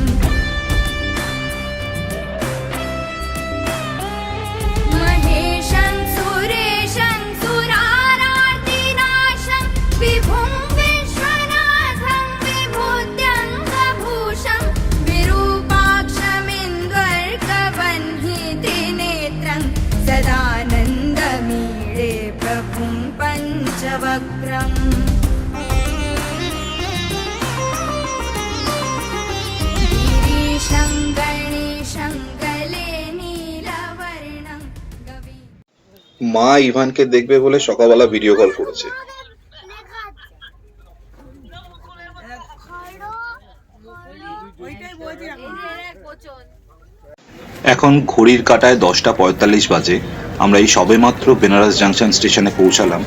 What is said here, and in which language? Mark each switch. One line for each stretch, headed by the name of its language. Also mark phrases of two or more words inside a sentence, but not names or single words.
Sanskrit: महेशं सुरेशं सुरारार्तिनाशं विभुं विश्वनाथं विभूत्यङ्गभूषं विरूपाक्षमिन्द्वर्कवह्नित्रिनेत्रं सदानन्दमीडे प्रभुं पञ्चवक्त्रम्। गिरीशं गणेशं गले नीलवर्णं गवी।
Bangla: মা ইভানকে দেখবে বলে সকালবেলা ভিডিও কল করেছে। এখন ঘড়ির কাঁটায় 10:45 বাজে। আমরা এই সবেমাত্র বেনারস জাংশন স্টেশনে পৌঁছালাম।